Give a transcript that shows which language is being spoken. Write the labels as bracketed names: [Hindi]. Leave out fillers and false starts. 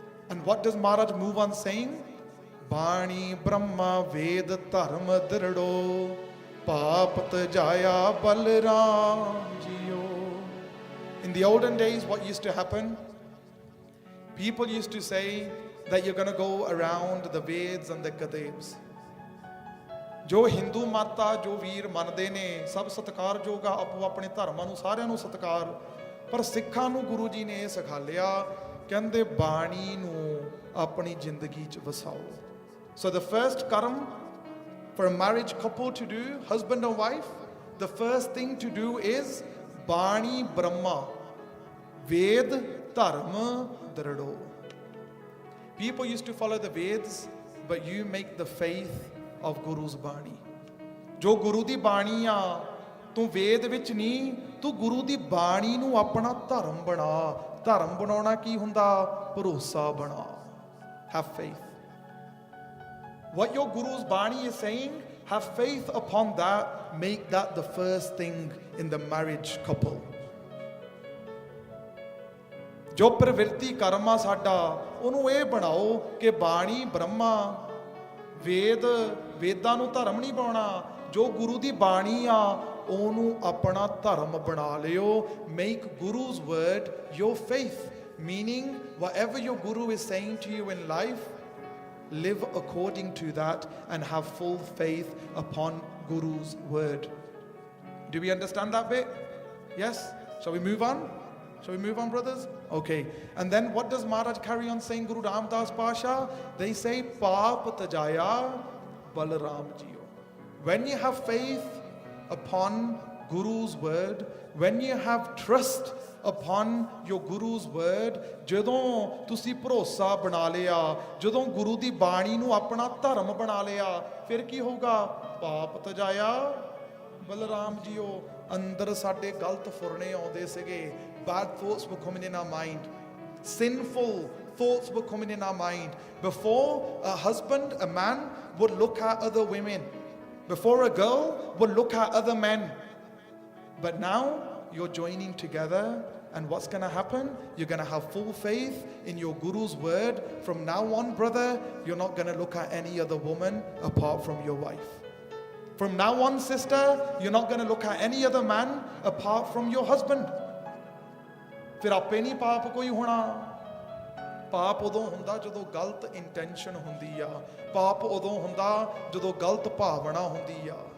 [English] And what does Maharaj move on saying? [Punjabi] Bani Brahma Ved Dharm Dhrado Paap Tajaya Balram Jiyo. [English] In the olden days, what used to happen? People used to say that you're going to go around the Veds and the Gadevs. [Punjabi] ਜੋ ਹਿੰਦੂ ਮਾਤਾ ਜੋ ਵੀਰ ਮੰਨਦੇ ਨੇ ਸਭ ਸਤਿਕਾਰਯੋਗ ਆ, ਆਪੋ ਆਪਣੇ ਧਰਮਾਂ ਨੂੰ ਸਾਰਿਆਂ ਨੂੰ ਸਤਿਕਾਰ। ਪਰ ਸਿੱਖਾਂ ਨੂੰ ਗੁਰੂ ਜੀ ਨੇ ਇਹ ਸਿਖਾਲਿਆ, ਕਹਿੰਦੇ ਬਾਣੀ ਨੂੰ ਆਪਣੀ ਜ਼ਿੰਦਗੀ 'ਚ ਵਸਾਓ। [English] So the first karm for a marriage couple to do, husband and wife, the first thing to do is [Punjabi] ਬਾਣੀ ਬ੍ਰਹਮਾ ਵੇਦ ਧਰਮ ਦ੍ਰਿੜੋ। [English] People used to follow the Veds, but you make the faith of Guru's bani. [Punjabi] ਜੋ ਗੁਰੂ ਦੀ ਬਾਣੀ ਆ, ਤੂੰ ਵੇਦ ਵਿੱਚ ਨਹੀਂ, ਤੂੰ ਗੁਰੂ ਦੀ ਬਾਣੀ ਨੂੰ ਆਪਣਾ ਧਰਮ ਬਣਾ। ਧਰਮ ਬਣਾਉਣਾ ਕੀ ਹੁੰਦਾ? ਭਰੋਸਾ ਬਣਾ। [English] Have faith. What your Guru's bani is saying, have faith upon that. Make that the first thing in the marriage couple. [Punjabi] ਜੋ ਪ੍ਰਵਿਰਤੀ ਕਰਮ ਆ ਸਾਡਾ, ਉਹਨੂੰ ਇਹ ਬਣਾਓ ਕਿ ਬਾਣੀ ਬ੍ਰਹਮਾ ਵੇਦਾਂ ਨੂੰ ਧਰਮ ਨਹੀਂ ਬਣਾਉਣਾ। ਜੋ ਗੁਰੂ ਦੀ ਬਾਣੀ ਆ ਉਹਨੂੰ ਆਪਣਾ ਧਰਮ ਬਣਾ ਲਿਓ। [English] Make Guru's word your faith, meaning whatever your Guru is saying to you in life, live according to that and have full faith upon Guru's word. Do we understand that bit? Yes? Shall we move on? Shall we move on, brothers? Okay. And then what does Maharaj carry on saying, Guru Ramdas Pasha? They say, [Punjabi] Paap Tajaya Balaram Jiyo. [English] When you have faith upon Guru's word, when you have trust upon your guru's word, [Punjabi] ਜਦੋਂ ਤੁਸੀਂ ਭਰੋਸਾ ਬਣਾ ਲਿਆ, ਜਦੋਂ ਗੁਰੂ ਦੀ ਬਾਣੀ ਨੂੰ ਆਪਣਾ ਧਰਮ ਬਣਾ ਲਿਆ, ਫਿਰ ਕੀ ਹੋਊਗਾ? ਪਾਪ ਤਜਾਇਆ। ਬਲਰਾਮ ਜੀਓ, ਅੰਦਰ ਸਾਡੇ ਗਲਤ ਫੁਰਨੇ ਆਉਂਦੇ ਸੀਗੇ, [English] bad thoughts were coming in our mind, sinful thoughts were coming in our mind. Before a husband, a man would look at other women, before a girl would look at other men, but now you're joining together, and what's going to happen? You're going to have full faith in your guru's word. From now on, brother, you're not going to look at any other woman apart from your wife. From now on, sister, you're not going to look at any other man apart from your husband. [Punjabi] ਫਿਰ ਆਪੇ ਨਹੀਂ ਪਾਪ ਕੋਈ ਹੋਣਾ। ਪਾਪ ਉਦੋਂ ਹੁੰਦਾ ਜਦੋਂ ਗਲਤ ਇੰਟੈਂਸ਼ਨ ਹੁੰਦੀ ਆ, ਪਾਪ ਉਦੋਂ ਹੁੰਦਾ ਜਦੋਂ ਗਲਤ ਭਾਵਨਾ ਹੁੰਦੀ ਆ।